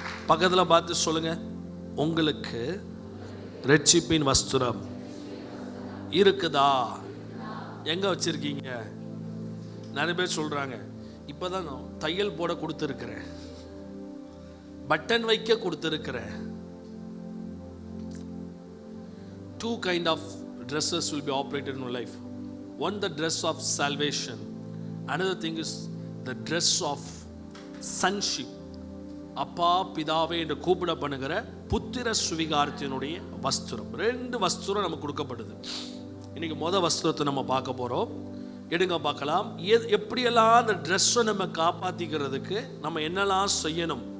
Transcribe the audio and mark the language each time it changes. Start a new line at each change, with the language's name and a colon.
Tamil: பக்கத்தில் பார்த்து சொல்லுங்க, உங்களுக்கு ரட்சிப்பின் வஸ்திரம் இருக்குதா? எங்க வச்சிருக்கீங்க? நிறைய பேர் சொல்றாங்க, இப்பதான் தையல் போட கொடுத்துருக்கிறேன், பட்டன் வைக்க கொடுத்துருக்கிறேன்.
English: Two kind of dresses will be operated in your life. One, the dress of salvation. Another thing is the dress of sonship.
Tamil: அப்பா பிதாவே என்று கூப்பிட பண்ணுகிற புத்திர சுவிகாரத்தினுடைய வஸ்திரம். ரெண்டு வஸ்திரம் நமக்கு கொடுக்கப்படுது. இன்னைக்கு வஸ்திரத்தை நம்ம பார்க்க போறோம். எடுங்க பார்க்கலாம். எப்படியெல்லாம் அந்த ட்ரெஸ்ஸை நம்ம காப்பாற்றிக்கிறதுக்கு நம்ம என்னெல்லாம் செய்யணும்.